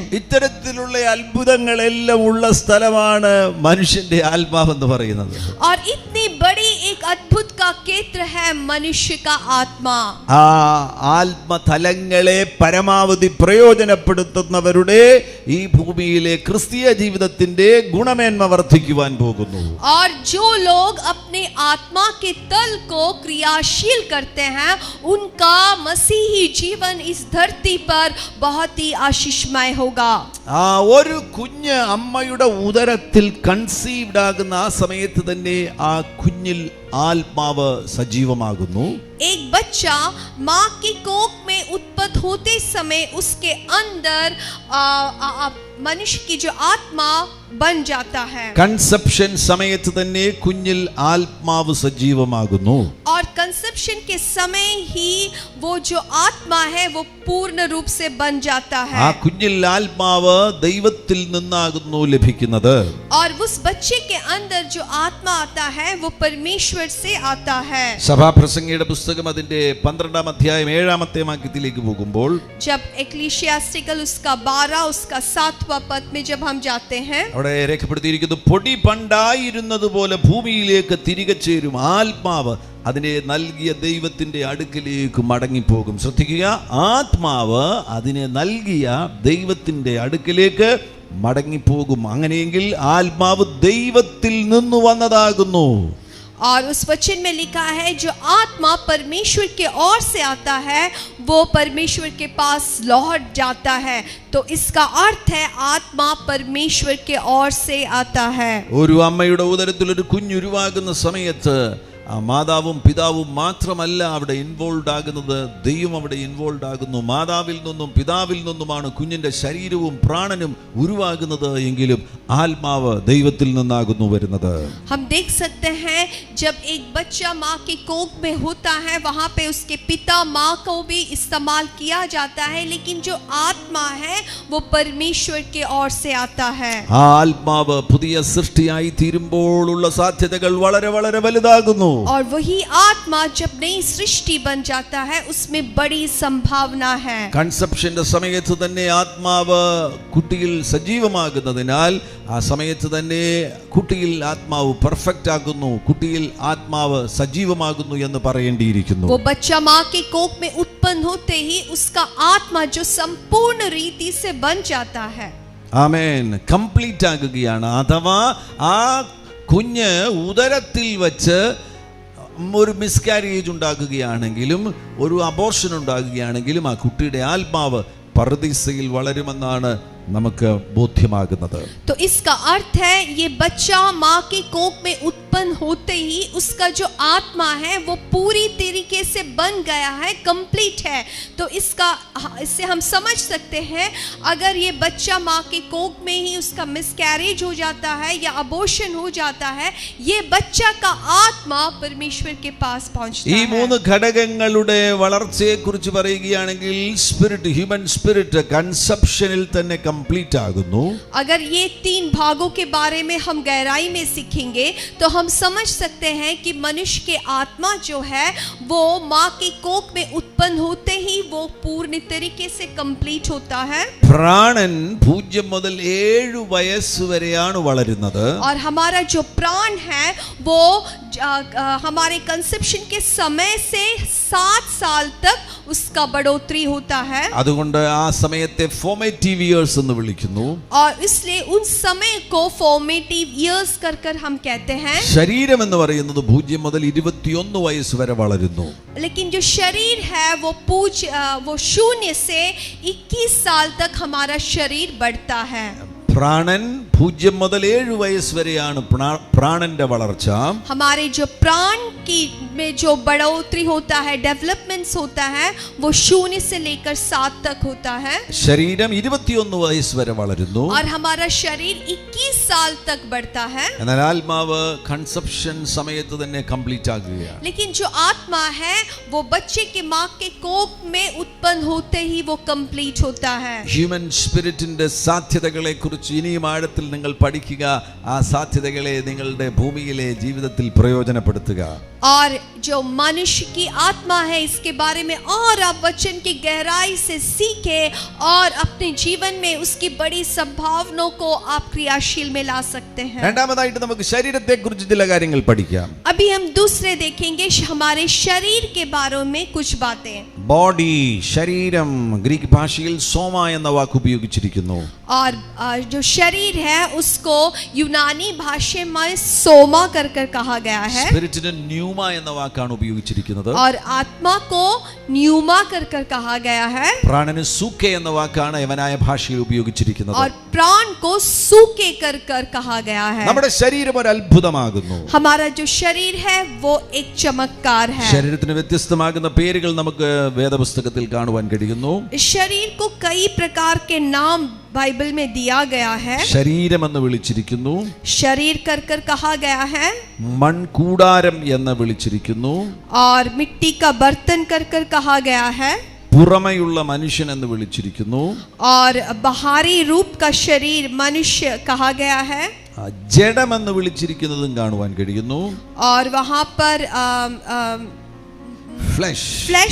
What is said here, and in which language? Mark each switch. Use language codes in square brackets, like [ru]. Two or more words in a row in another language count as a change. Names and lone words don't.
[ml] ഇത്തരത്തിലുള്ള അത്ഭുതങ്ങളെല്ലാം ഉള്ള സ്ഥലമാണ് മനുഷ്യന്റെ ആത്മാവെന്ന് പറയുന്നത്. [hi] और इतनी बड़ी एक अद्भुत का केंद्र है मनुष्य का आत्मा। [ml] ആ ആത്മതലങ്ങളെ പരമാവധി പ്രയോജനപ്പെടുത്തുന്നവരുടെ ഈ ഭൂമിയിലെ ക്രിസ്തീയ ജീവിതത്തിന്റെ ഗുണമേന്മ വർദ്ധിക്കുവാൻ പോകുന്നു. [hi] और जो लोग अपने आत्मा के तल को क्रियाशील करते हैं उनका मसीही जीवन इस धरती पर बहुत ही आशीषमय होगा। [ml] ആ ഒരു കുഞ്ഞ് അമ്മയുടെ ഉദരത്തിൽ കൺസീവ്ഡ് ആകുന്ന ആ സമയത്ത് തന്നെ ആ കുഞ്ഞിൽ ആത്മാവ് സജീവമാകുന്നു. [hi] एक बच्चा माँ की कोख में उत्पन्न होते समय उसके अंदर मनुष्य की जो आत्मा बन जाता है. [ml] കൺസെപ്ഷൻ സമയത്ത് തന്നെ കുഞ്ഞിൽ ആത്മാവ് സജീവമാകുന്നു. [hi] और कंसेप्शन के समय ही वो जो आत्मा है वो पूर्ण रूप से बन जाता है. [ml] ആ കുഞ്ഞിൽ ആത്മാവ് ദൈവത്തിൽ നിന്നാകുന്നു ലഭിക്കുന്നത്. [hi] और उस बच्चे के अंदर जो आत्मा आता है वो परमेश्वर से आता है. [ml] സഭാപ്രസംഗിയുടെ പുസ്തകം അതിന്റെ 12-ാം അധ്യായം 7-ാമത്തെ വാക്യത്തിലേക്ക് പോകുമ്പോൾ [hi] जब एक्लीसियास्टिकल उसका 12 उसका 7वां पद में जब हम जाते हैं [ml] അവിടെ രേഖപ്പെടുത്തിയിരിക്കുന്നു, പൊടി പണ്ടായിരുന്നത് പോലെ ഭൂമിയിലേക്ക് തിരികെ ചേരും, ആത്മാവ് അതിനെ നൽകിയ ദൈവത്തിന്റെ അടുക്കിലേക്ക് മടങ്ങിപ്പോകും. ശ്രദ്ധിക്കുക, ആത്മാവ് അതിനെ നൽകിയ ദൈവത്തിന്റെ അടുക്കിലേക്ക് മടങ്ങിപ്പോകും. അങ്ങനെയെങ്കിൽ ആത്മാവ് ദൈവത്തിൽ നിന്ന് വന്നതാകുന്നു. [hi] और उस वचन में लिखा है जो आत्मा परमेश्वर के ओर से आता है वो परमेश्वर के पास लौट जाता है. तो इसका अर्थ है आत्मा परमेश्वर के ओर से आता है. [ml] ഒരു അമ്മയുടെ ഉദരത്തിൽ ഒരു കുഞ്ഞുരുവാകുന്ന സമയത്ത് ആ മാതാവും പിതാവും മാത്രമല്ല അവിടെ ഇൻവോൾവ് ആകുന്നത്, ദൈവം അവിടെ ഇൻവോൾവ് ആകുന്നു. മാതാവിൽ നിന്നും പിതാവിൽ നിന്നുമാണ് കുഞ്ഞിന്റെ ശരീരവും പ്രാണനും ഉരുവാകുന്നത് എങ്കിലും ആത്മാവ് ദൈവത്തിൽ നിന്നാകുന്നു വരുന്നത്. [hi] हम देख सकते हैं जब एक बच्चा माँ के कोख में होता है वहाँ पे उसके पिता माँ को भी इस्तेमाल किया जाता है, लेकिन जो आत्मा है वो परमेश्वर के ओर से आता है. [ml] ആ ആത്മാവ് പുതിയ സൃഷ്ടിയായി തീരുമ്പോഴുള്ള സാധ്യതകൾ വളരെ വളരെ വലുതാകുന്നു. [hi] और वही आत्मा जब नई सृष्टि बन जाता है उसमें बड़ी संभावना है. [ml] കൺസെപ്ഷന്റെ സമയത്ത് തന്നെ ആത്മാവ് കുട്ടിയിൽ സജീവമാകുന്നതിനാൽ ആ സമയത്ത് തന്നെ കുട്ടിയിൽ ആത്മാവ് പെർഫെക്റ്റ് ആകുന്നു, കുട്ടിയിൽ ആത്മാവ് സജീവമാകുന്നു എന്ന് പറയേണ്ടിയിരിക്കുന്നു. [hi] वो बच्चा माँ के कोख में उत्पन्न होते ही उसका आत्मा जो संपूर्ण रीति से बन जाता है. [ml] ആമേൻ, കംപ്ലീറ്റ് ആകുകയാണ്. അഥവാ ആ കുഞ്ഞ് ഉദരത്തിൽ വച്ച് ഒരു മിസ്കാരേജ് ഉണ്ടാകുകയാണെങ്കിലും ഒരു അബോർഷൻ ഉണ്ടാകുകയാണെങ്കിലും ആ കുട്ടിയുടെ ആത്മാവ് പർദീസയിൽ വളരുമെന്നാണ് നമുക്ക് ബോധ്യമാകുന്നത്. [hi] तो इसका अर्थ है ये बच्चा माँ के कोख में उत्पन्न होते ही उसका जो आत्मा है वो पूरी तरीके से बन गया है, कंप्लीट है. तो इससे हम समझ सकते हैं अगर ये बच्चा माँ के कोख में ही उसका मिसकैरेज हो जाता है या अबॉर्शन हो जाता है, ये बच्चा का आत्मा परमेश्वर के पास पहुंचता [ml] ഈ [hi] है. [ml] മൂന്ന് ഘടകങ്ങളുടെ വളർച്ചയെ കുറിച്ച് പറയുകയാണെങ്കിൽ സ്പിരിറ്റ്, [en] human spirit [ml] കൺസെപ്ഷനിൽ തന്നെ കംപ്ലീറ്റ് ആകുന്നു. [hi] अगर ये 3 भागों के बारे में हम गहराई में सीखेंगे तो हम समझ सकते हैं कि मनुष्य के आत्मा जो है वो माँ के कोख में उत्पन्न होते ही वो पूर्ण तरीके से कंप्लीट होता है. [ml] പ്രാണൻ 0 മുതൽ 7 വയസ്സ് വരെയാണ് വളരുന്നത്. [hi] और हमारा जो प्राण है वो हमारे कंसेप्शन के समय से 7 साल तक उसका बढ़ोतरी होता है. [ml] അതുകൊണ്ട് ആ സമയത്തെ [en] formative years [ml] എന്ന് വിളിക്കുന്നു. [hi] और इसलिए उन समय को [en] formative years [hi] कर हम कहते हैं. [ml] ശരീരം എന്ന് പറയുന്നത് 0 മുതൽ 21 വയസ്സ് വരെ വളരുന്നു. [hi] लेकिन जो शरीर है वो 0 से 21 साल तक हमारा शरीर बढ़ता है. [ml] പ്രാണൻ 0 മുതൽ 7 വയസ്സ് വരെയാണ് പ്രാണന്റെ വളർച്ച. [hi] हमारे जो प्राण की में जो बढ़ोतरी होता है, डेवलपमेंट्स होता है, वो 0 से लेकर 7 तक होता है. [ml] ശരീരം 21 വയസ്സ് വരെ വളരുന്നു. [hi] और हमारा शरीर 21 साल तक बढ़ता है. [ml] എന്നാൽ ആത്മാവ് കൺസെപ്ഷൻ സമയത്ത് തന്നെ കംപ്ലീറ്റ് ആകുകയാണ്. [hi] लेकिन जो आत्मा है वो बच्चे के माँ के कोख में उत्पन्न होते ही वो कंप्लीट होता है. [en] human spirit's [ml] സാധ്യതകളെ കുറിച്ച് ഇനിയും ആഴത്തിൽ നിങ്ങൾ പഠിക്കുക. ആ സാധ്യതകളെ നിങ്ങളുടെ ഭൂമിയിലെ ജീവിതത്തിൽ പ്രയോജനപ്പെടുത്തുക. [hi] और जो मनुष्य की आत्मा है इसके बारे में और आप वचन की गहराई से सीखे और अपने जीवन में उसकी बड़ी संभावनाओं को आप क्रियाशील में ला सकते हैं. [ml] രണ്ടാമതായിട്ട് നമുക്ക് ശരീരത്തെ കുറിച്ച് ചില കാര്യങ്ങൾ പഠിക്കാം. [hi] अब अभी हम दूसरे देखेंगे हमारे शरीर के बारे में कुछ बातें. [ml] ബോഡി, ശരീരം, ഗ്രീക്ക് ഭാഷയിൽ സോമ എന്ന വാക്ക് ഉപയോഗിച്ചിരിക്കുന്നു. [hi] और जो शरीर है उसको यूनानी भाषा में सोमा कर कहा गया है. [ml] സ്പിരിറ്റിന് ന്യൂമ എന്ന വാക്കാണ് ഉപയോഗിച്ചിരിക്കുന്നത്. [hi] और आत्मा को न्यूमा कर कहा गया है. [ml] പ്രാണന് സൂക്കെ എന്ന വാക്കാണ് യവനായ ഭാഷയിൽ ഉപയോഗിച്ചിരിക്കുന്നത്. [hi] और प्राण को सूके कर कहा गया है. [ml] നമ്മുടെ ശരീരം ഒരു അത്ഭുതമാകുന്നു. [hi] हमारा जो शरीर है वो एक चमत्कार है. [ml] ശരീരത്തിന് വ്യത്യസ്തമാകുന്ന പേരുകൾ നമുക്ക് വേദപുസ്തകത്തിൽ കാണുവാൻ കഴിയുന്നു. [hi] शरीर को कई प्रकार के नाम बाइबल में दिया गया है. [ml] ശരീരം എന്ന് വിളിച്ചിരിക്കുന്നു. [hi] शरीर कर कहा गया है. [ml] മൺകൂടാരം എന്ന് വിളിച്ചിരിക്കുന്നു. [hi] और मिट्टी का बर्तन कर कहा गया है. [ml] പുറമെയുള്ള മനുഷ്യൻ എന്ന് വിളിച്ചിരിക്കുന്നു. [hi] और बाहरी रूप का शरीर मनुष्य कहा गया है. [ml] ജഡം എന്ന് വിളിച്ചിരിക്കുന്നതും കാണുവാൻ കഴിയുന്നു. [hi] और वहां पर [ml] ഫ്ലഷ്